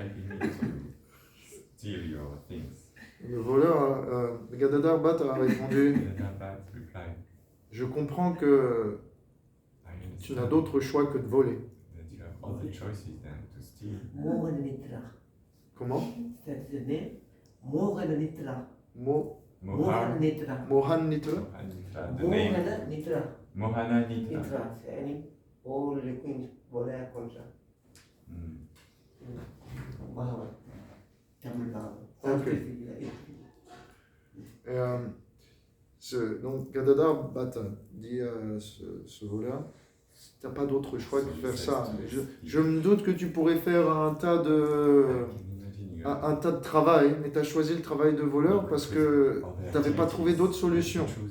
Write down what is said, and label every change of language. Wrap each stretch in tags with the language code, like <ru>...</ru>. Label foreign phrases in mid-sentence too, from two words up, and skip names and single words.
<fr>Le voleur, Gadadhar Bhatta a répondu, je comprends que tu n'as d'autre choix que de voler. Comment? Mohan Nitra. Mohan Nitra. Mohana Nitra. Nitra. Any all looking Bolaya Konsa.</fr> <en>Wow. Tamil Nadu.</en> <fr>Donc Gadadhar Bhatta dit à ce voleur, tu n'as pas d'autre choix que de faire ça. Je me doute que tu pourrais faire un tas de travail, mais tu as choisi le travail de voleur parce que tu n'avais pas trouvé d'autre solution.</fr>